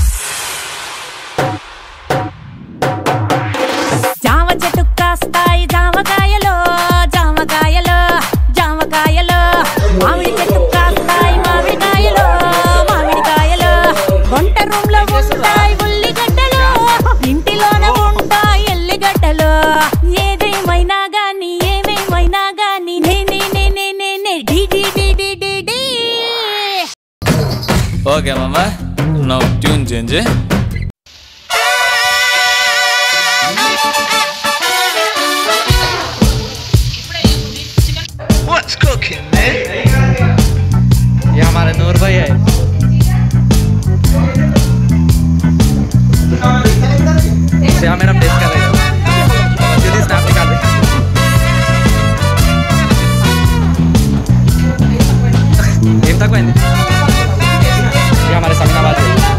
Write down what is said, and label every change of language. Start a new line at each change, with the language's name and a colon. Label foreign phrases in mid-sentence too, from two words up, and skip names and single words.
Telugu: జామ చెట్టు కాస్తాయి జామకాయలో జామకాయలో జామకాయలో, మామిడి చెట్టు కాస్తాయి మామిడికాయలో మామిడికాయలో, వంట రూమ్ లో ఉంటాయి ఉల్లిగడ్డలు, ఇంటిలోన ఉంటాయి ఎల్లిగడ్డలు, ఏదేమైనా గాని ఏమేమైనా గాని నేనే నేనే నేనే డి డి డి డి డి డి.
English: OK mama, now tune change. What's cooking, man?
Hindi: ये हमारे नूर भाई है. श्याम मैडम टेस्ट कर रहे हो, जल्दी स्नैप निकाल दे.
Telugu: ఏం తక్కువైంది?
Hindi: ये हमारे समीनाबाद है.